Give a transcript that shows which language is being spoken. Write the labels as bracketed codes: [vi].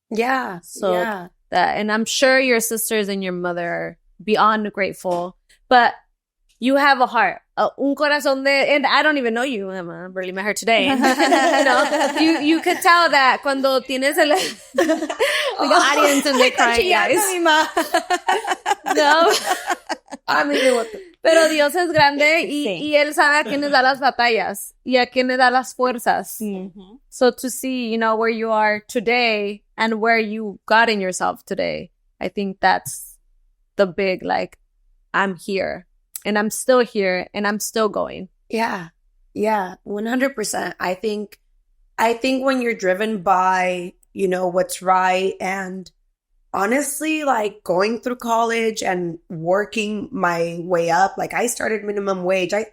[en] So that, and I'm sure your sisters and your mother are beyond grateful, but you have a heart, [es] un corazón [en] and I don't even know you. I barely met her today. You know, you could tell that [es] cuando tienes el [en] audience and they're crying, guys. No. I mean, what [es] Pero Dios es grande y Él sabe a quiénes da las batallas y a quiénes da las fuerzas. [en] So to see, you know, where you are today and where you got in yourself today, I think that's the big, like, I'm here and I'm still here and I'm still going. Yeah, 100%. I think when you're driven by, you know, what's right, and honestly, like going through college and working my way up, like I started minimum wage.